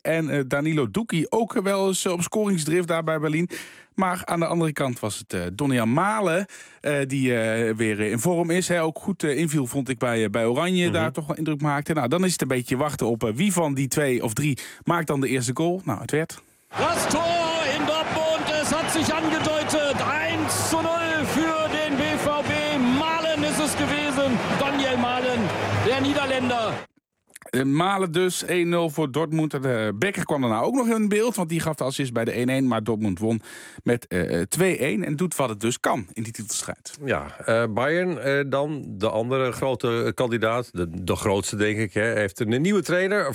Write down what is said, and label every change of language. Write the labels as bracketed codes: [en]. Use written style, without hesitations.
[nl] En Danilo Duki ook wel eens op scoringsdrift daar bij Berlin. Maar aan de andere kant was het Donny-Jan Malen, die weer in vorm is. Hij ook goed inviel, vond ik, bij Oranje, daar toch wel indruk maakte. Nou, dan is het een beetje wachten op wie van die 2 of 3 maakt dan de eerste goal. Nou, het werd... [de] Das Tor in Dortmund, es hat sich angedeutet. 1-0 für den BVB. Malen ist es gewesen, Daniel Malen, der Niederländer. [nl] Malen dus, 1-0 voor Dortmund. De Becker kwam daarna ook nog in beeld, want die gaf de assist bij de 1-1. Maar Dortmund won met 2-1 en doet wat het dus kan in die titelstrijd. Ja, Bayern dan, de andere grote kandidaat, de grootste denk ik, hè, heeft een nieuwe trainer.